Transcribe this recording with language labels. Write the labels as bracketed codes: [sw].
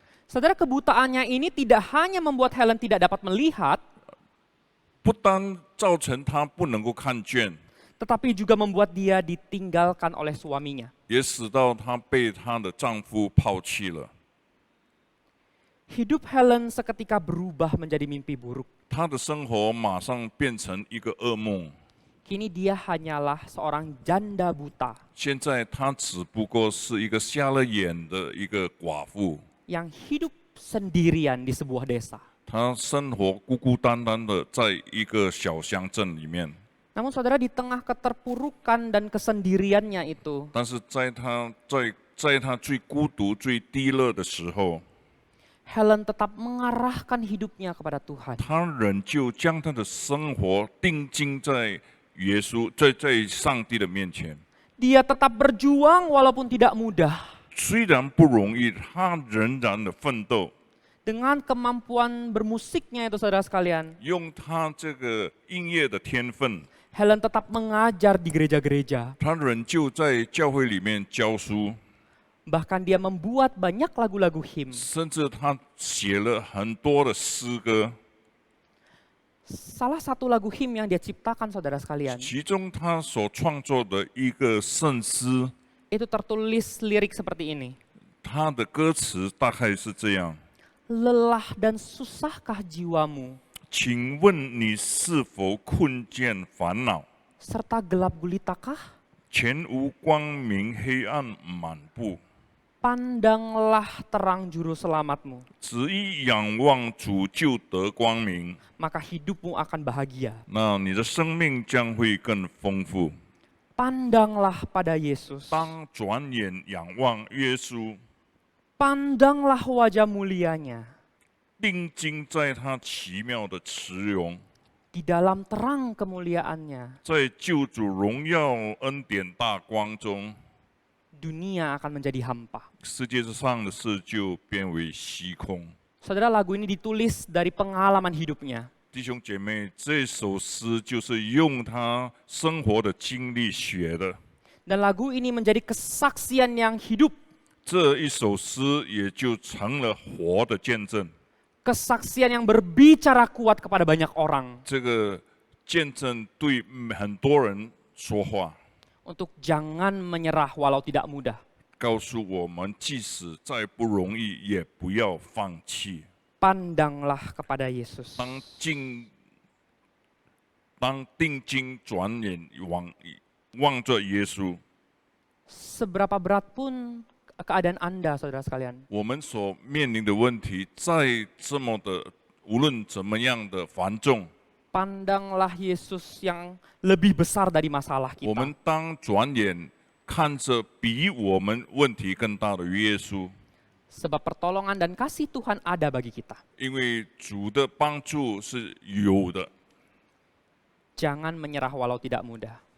[id] Saudara, kebutaannya ini tidak hanya membuat Helen tidak dapat melihat, [zh] 不单造成她不能够看见， [id] tetapi juga membuat dia ditinggalkan oleh suaminya. [zh] 也使到她被她的丈夫抛弃了。 [id] Hidup Helen seketika berubah menjadi mimpi buruk. [zh] 她的生活马上变成一个噩梦。 [id] Kini dia hanyalah seorang janda buta [zh] 现在她只不过是一个瞎了眼的一个寡妇， [id] yang hidup sendirian di sebuah desa. [zh] 她生活孤孤单单的在一个小乡镇里面。 [id] Namun saudara, di tengah keterpurukan dan kesendiriannya itu, [zh] 但是在她最孤独、最低落的时候， [id] Helen tetap mengarahkan hidupnya kepada Tuhan. [zh] 她仍旧将她的生活定睛在耶稣，在上帝的面前。 [id] Dia tetap berjuang walaupun tidak mudah. [zh] 虽然不容易，她仍然的奋斗， [id] Dengan kemampuan bermusiknya itu, saudara sekalian, [zh] 用她这个音乐的天分， [id] Helen tetap mengajar di gereja-gereja. [zh] 她仍旧在教会里面教书， [id] Bahkan dia membuat banyak lagu-lagu him. [zh] 甚至她写了很多的诗歌。 [id] Salah satu lagu him yang dia ciptakan, saudara sekalian, [zh] 其中她所创作的一个圣诗， [id] itu tertulis lirik seperti ini. [zh] 他的歌词大概是这样： [id] Lelah dan susahkah jiwamu, [zh] 请问你是否困倦烦恼？ [id] serta gelap gulitakah? [zh] 前无光明，黑暗满布。 [id] Pandanglah terang juru selamatmu, [zh] 只一仰望主就得光明， [id] maka hidupmu akan bahagia. [zh] 那你的生命将会更丰富。 [id] Pandanglah pada Yesus, [zh] 当转眼仰望耶稣， [id] pandanglah wajah mulianya, [zh] 定睛在他奇妙的慈容， [id] di dalam terang kemuliaannya, [zh] 在救主荣耀恩典大光中， [id] dunia akan menjadi hampa. [zh] 世界上的事就变为虚空。 [id] Saudara, lagu ini ditulis dari pengalaman hidupnya. [zh] 弟兄姐妹，这首诗就是用他生活的经历写的。 [id] Dan lagu ini menjadi kesaksian yang hidup, [zh] 这一首诗也就成了活的见证。 [id] kesaksian yang berbicara kuat kepada banyak orang [zh] 这个见证对很多人说话， [id] untuk jangan menyerah walau tidak mudah. [zh] 告诉我们，即使再不容易，也不要放弃。 [id] Pandanglah kepada Yesus. [zh] 当定睛转眼望着耶稣， [id] Seberapa berat pun keadaan Anda, saudara sekalian, [zh] 我们所面临的问题，再这么的，无论怎么样的繁重， [id] pandanglah Yesus yang lebih besar dari masalah [zh] 我们当转眼看着比我们问题更大的耶稣， [id] Sebab pertolongan dan kasih Tuhan ada bagi kita. [zh] 因为主的帮助是有的。 [id] Jangan menyerah walau tidak mudah.